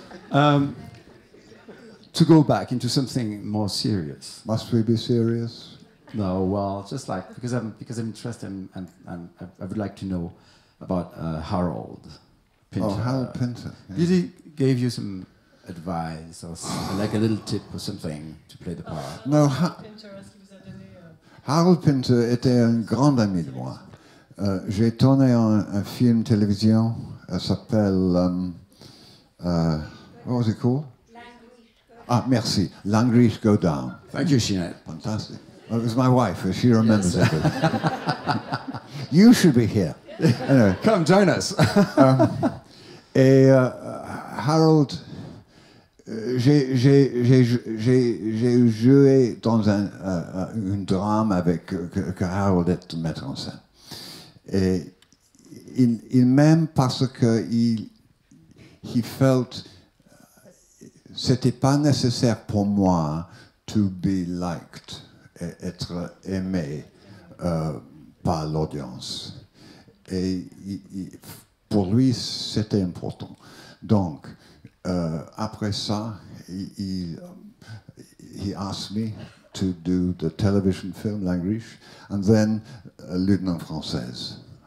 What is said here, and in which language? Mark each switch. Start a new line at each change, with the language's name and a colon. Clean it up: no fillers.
English: To go back into something more serious. Must we be serious? No, well, just like because I'm interested and I would like to know about Harold Pinter. Oh, Harold Pinter. Yeah. Did he gave you some advice or like a little tip or something to play the part? No,
French: Pinterest qui vous a donné. Harold Pinter était un grand ami de moi. J'ai tourné un film télévision. S'appelle.
English: What was it called?
French: Ah, merci.
English: Langrish Go Down. Thank you, Sinead. Fantastic. Well, it was my wife. She remembers everything. You should be here. Anyway. Come join us.
French: Et Harold, j'ai joué dans un drame avec que Harold est le metteur en scène. Et il m'aime parce que
English: he felt
French: c'était pas nécessaire pour moi
English: to be liked,
French: être aimé par l'audience. Et pour lui, c'était important. Donc, après ça,
English: he asked me to do the television film Langrish, and then Lieutenant Française.